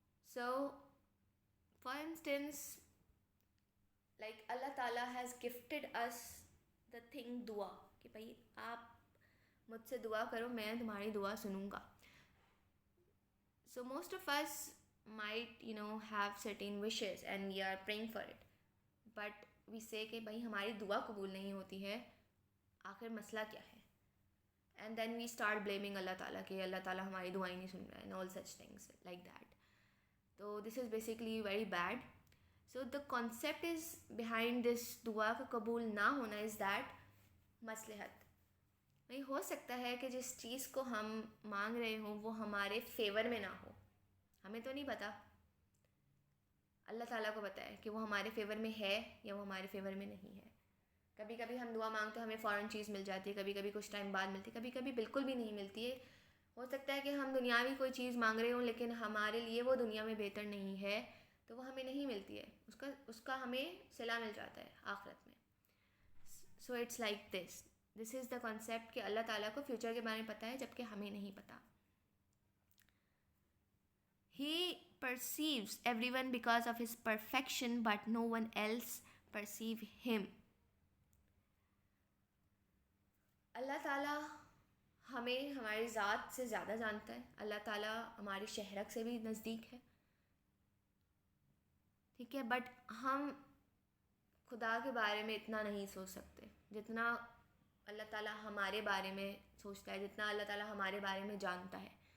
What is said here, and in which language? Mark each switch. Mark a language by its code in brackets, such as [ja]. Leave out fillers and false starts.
[en] so for instance like अल्लाह ताला has gifted us the thing दुआ, [hi] कि भाई आप मुझसे दुआ करो, मैं तुम्हारी दुआ सुनूंगा. [en] so most of us might have certain wishes and we are praying for it, but we say [hi] कि भाई हमारी दुआ कबूल नहीं होती है, आखिर मसला क्या है. [en] and then we start blaming Allah Ta'ala [hi] कि अल्लाह ताला हमारी दुआएं नहीं सुन रहा है [en] and all such things like that. So this is basically very bad. So the concept is behind this [hi] दुआ का कबूल ना होना [en] is that मसलहत. [hi] नहीं हो सकता है कि जिस चीज़ को हम मांग रहे हों वो हमारे फेवर में ना हो, हमें तो नहीं पता. अल्लाह ताला को पता है कि वो हमारे फेवर में है या वो हमारे फेवर में नहीं है. कभी कभी हम दुआ मांगते हैं, हमें फ़ौरन चीज़ मिल जाती है, कभी कभी कुछ टाइम बाद मिलती है, कभी कभी बिल्कुल भी नहीं मिलती है. हो सकता है कि हम दुनियावी कोई चीज़ मांग रहे हों लेकिन हमारे लिए वो दुनिया में बेहतर नहीं है, तो वो हमें नहीं मिलती है, उसका हमें सिला मिल जाता है आखिरत में. [en] so it's like this is the concept [hi] कि अल्लाह ताला को फ्यूचर के बारे में पता है जबकि हमें नहीं पता. [en] He perceives everyone because of his perfection, but no one else perceive him. [hi] अल्लाह ताला हमें हमारी ज़ात से ज़्यादा जानता है. अल्लाह ताला हमारी शहरक से भी नज़दीक है, ठीक है. बट हम खुदा के बारे में इतना नहीं सोच सकते जितना अल्लाह ताला हमारे बारे में सोचता है, जितना अल्लाह ताला हमारे बारे में जानता है.